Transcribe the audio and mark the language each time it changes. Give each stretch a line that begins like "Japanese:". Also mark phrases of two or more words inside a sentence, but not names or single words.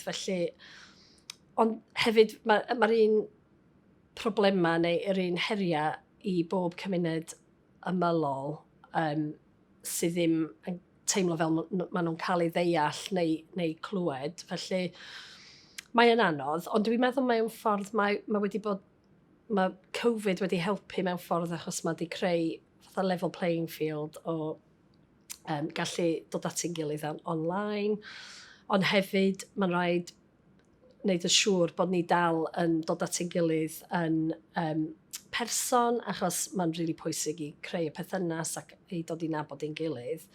Welsh: Felly, ond hefyd mae'r un problema neu yr un heriau i bob cymuned ymylol sydd ddim yn teimlo fel maen nhw'n cael ei ddeall neu clywed. Felly, mae'n anodd, ond dwi'n meddwl mewn ffordd mae Covid wedi helpu mewn ffordd, achos mae wedi creu fatha
English: level playing field
Welsh: o gallu dod at ein gilydd online, ond hefyd mae'n rhaid wneud yn siŵr bod ni dal yn dod at ein gilydd yn person, achos mae'n rili pwysig i creu y perthynas ac i dod i nabod ein gilydd.